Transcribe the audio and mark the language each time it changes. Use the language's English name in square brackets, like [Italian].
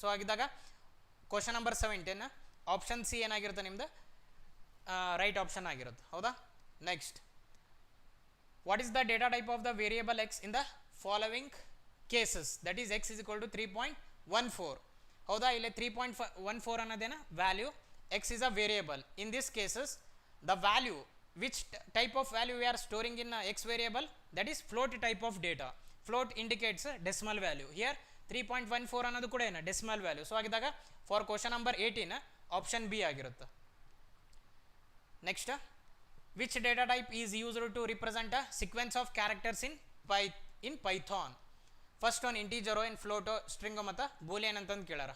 [Kannada] So ಆಗಿದ್ದಾಗ question number 17 option C ಏನಾಗಿರುತ್ತೆ ನಿಮ್ಮದು, ರೈಟ್ ಆಪ್ಷನ್ ಆಗಿರುತ್ತೆ, ಹೌದಾ. [English] Next, what is the data type of the variable x in the following cases, that is x is equal to 3.14. [Kannada] ಹೌದಾ, ಇಲ್ಲಿ 3.14 ಅನ್ನೋದೇನ value, [English] X is a variable. In this cases the value which type of value we are storing in x variable, that is float type of data. Float indicates decimal value. [Kannada] Here 3.14 ಅನ್ನೋದು ಕೂಡ ಏನು decimal value. So ಆಗಿದ್ದಾಗ for question number 18 option B ಆಗಿರುತ್ತೆ. [English] Next, which data type is used to represent a sequence of characters in Python. [Kannada] First ಒಂದು ಇಂಟೀಜರೋ ಇನ್ ಫ್ಲೋಟೋ string ಮತ್ತು Boolean ಅಂತಂದು ಕೇಳಾರ.